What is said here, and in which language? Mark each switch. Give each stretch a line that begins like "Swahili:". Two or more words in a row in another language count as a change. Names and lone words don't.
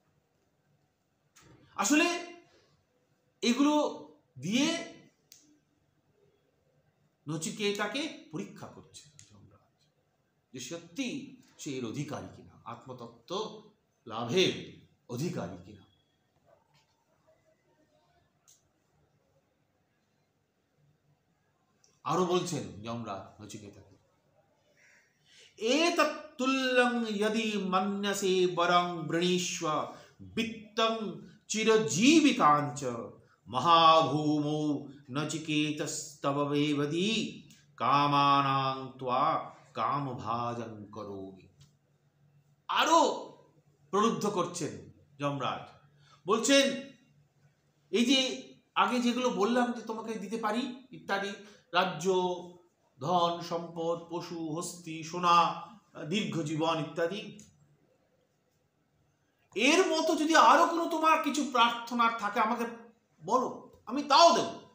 Bangla: আসলে এগুলো দিয়ে নচিকেতাকে পরীক্ষা করছে যমরাজ, যে সত্যি সে এর অধিকারী কিনা, আত্মতত্ত্ব লাভের অধিকারী কিনা। আরো বলছেন যমরাজ নচিকেতাকে,
Sanskrit: এতৎ তুল্যং यदि मन्यसे वरं वृणीष्व वित्तं चिरजीविकाञ्च महाभूमौ नचिकेतस्तव वेवदी कामानां त्वा कामभाजं करोमि।
Bangla: আরো প্রলুব্ধ করছেন যমরাজ। বলছেন এই যে আগে যেগুলো বললাম যে তোমাকে দিতে পারি ইত্যাদি, রাজ্য, ধন সম্পদ, পশু হস্তি, সোনা, দীর্ঘ জীবন ইত্যাদি, এর মতো যদি আরো কোনো তোমার কিছু প্রার্থনার থাকে আমাকে বলো, আমি তাও দেব।